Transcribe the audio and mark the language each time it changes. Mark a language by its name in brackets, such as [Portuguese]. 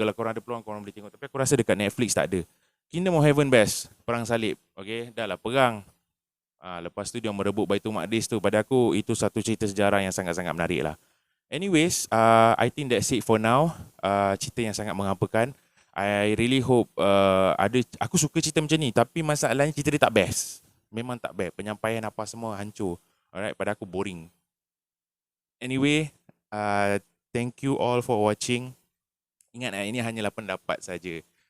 [Malay] Kalau korang ada peluang, korang boleh tengok. Tapi aku rasa dekat Netflix tak ada. Kingdom of Heaven best. Perang salib. Okay, dah lah perang. Lepas tu dia merebut Baitul Maqdis tu. Pada aku itu satu cerita sejarah yang sangat-sangat menarik lah. [English] Anyways, I think that's it for now. [Malay] Cerita yang sangat menghampakan. [English] I really hope [Malay] aku suka cerita macam ni, tapi masalahnya cerita dia tak best. Memang tak best. Penyampaian apa semua hancur. Alright, pada aku boring. [English] Anyway, thank you all for watching. [Malay] Ingat, ini hanyalah pendapat saja.